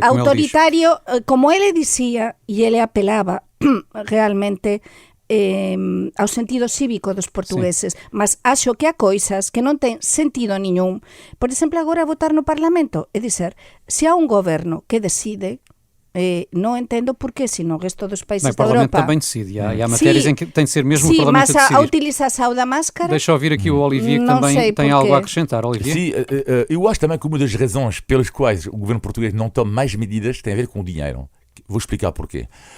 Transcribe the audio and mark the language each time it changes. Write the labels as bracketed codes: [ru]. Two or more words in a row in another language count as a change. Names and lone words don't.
[gl] como ele dicía, e ele apelaba realmente ao sentido cívico dos portugueses, [pt] mas acho que há coisas que [gl] non ten sentido niñún. Por exemplo, agora votar no Parlamento, [pt] é dizer, [gl] se há un goberno que decide, non entendo por que, se no resto dos países da Europa... [pt] O Parlamento também decide, há matérias em que tem de ser mesmo o Parlamento a decidir. Sim, mas a utilização da máscara... Deixa eu ouvir aqui o Olivier, que também tem algo a acrescentar. Olivier? Sim, eu acho também que uma das razões pelas quais o governo português não toma mais medidas tem a ver com o dinheiro. Vou explicar porquê. Sim.